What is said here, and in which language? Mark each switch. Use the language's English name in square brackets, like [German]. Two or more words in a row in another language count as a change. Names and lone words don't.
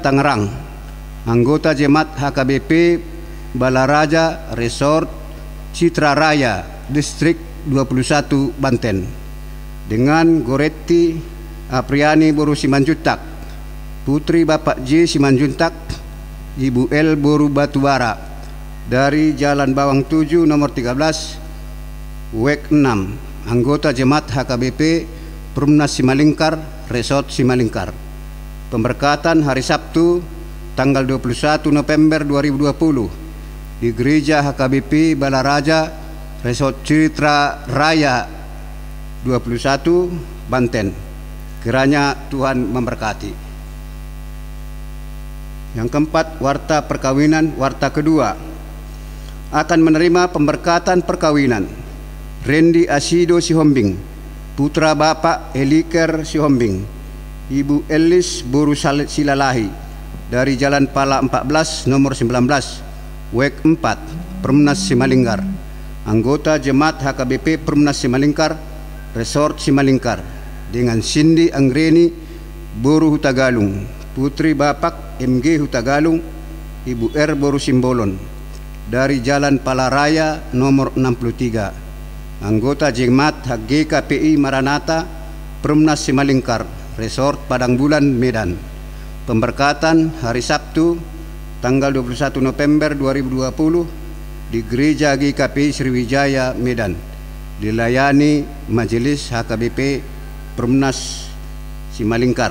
[Indonesian] Tangerang, anggota Jemaat HKBP Balaraja Resort Citra Raya Distrik 21 Banten, dengan Goretti Apriani Boru Simanjuntak, putri Bapak J Simanjuntak, Ibu L Boru Batubara dari Jalan Bawang 7 nomor 13 WEK 6, anggota Jemaat HKBP Perumnas Simalingkar Resort Simalingkar. Pemberkatan hari Sabtu tanggal 21 November 2020 di Gereja HKBP Balaraja Resort Citra Raya 21 Banten. Kiranya Tuhan memberkati. Yang keempat, warta perkawinan, warta kedua, akan menerima pemberkatan perkawinan Randy Asido Sihombing, putra Bapak Eliker Sihombing, Ibu Elis Boru Silalahi dari Jalan Pala 14 nomor 19 WEK 4 Perumnas Simalingkar. Anggota Jemaat HKBP Perumnas Simalingkar Resort Simalingkar dengan Cindy Anggreni Boru Hutagalung, Putri Bapak MG Hutagalung, Ibu R Boru Simbolon dari Jalan Palaraya nomor 63. Anggota Jemaat HGKPI Maranatha Perumnas Simalingkar Resort Padang Bulan Medan. Pemberkatan hari Sabtu tanggal 21 November 2020 di Gereja GKPI Sriwijaya Medan, dilayani Majelis HKBP Perumnas Simalingkar.